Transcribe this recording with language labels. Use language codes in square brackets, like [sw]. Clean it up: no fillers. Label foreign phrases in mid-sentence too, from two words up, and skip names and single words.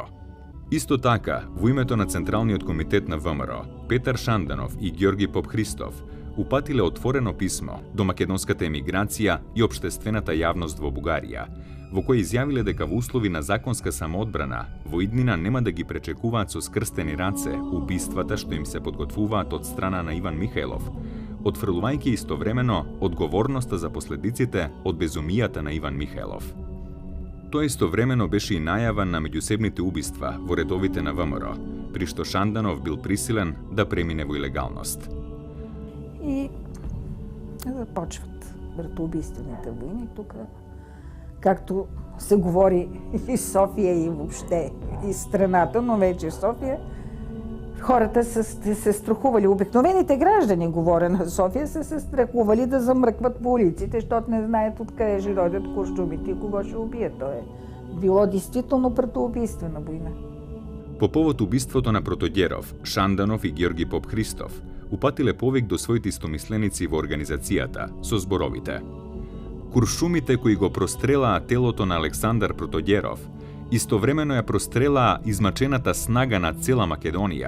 [mk] Исто така, во името на Централниот комитет на ВМРО, Петар Шанданов и Ѓорги Попхристов упатиле отворено писмо до македонската емиграција и општествената јавност во Бугарија, во кој изјавиле дека во услови на законска самоодбрана во иднина нема да ги пречекуваат со скрстени раце убиствата што им се подготвуваат од страна на Иван Михајлов, отфрлувајќи истовремено одговорноста за последиците од безумијата на Иван Михајлов. Тоа истовремено беше и најава на меѓусебните убиства во редовите на ВМРО, при што Шанданов бил присилен да премине во илегалност. [bg] И започват братоубийствените войни тук, както се говори и София и въобще и страната, но вече София, хората са се страхували. Обикновените граждани, говоря на София, са се страхували да замръкват по улиците, защото не знаят откъде ще родят куршумите и кого ще убият. То е било действително братоубийствена война. [mk] По повод убиството на Протогеров, Шанданов и Георги Поп Христов упатиле повик до своите истомисленици во организацијата со зборовите: куршумите кои го прострелаа телото на Александар Протогеров, истовремено ја прострелаа измачената снага на цела Македонија.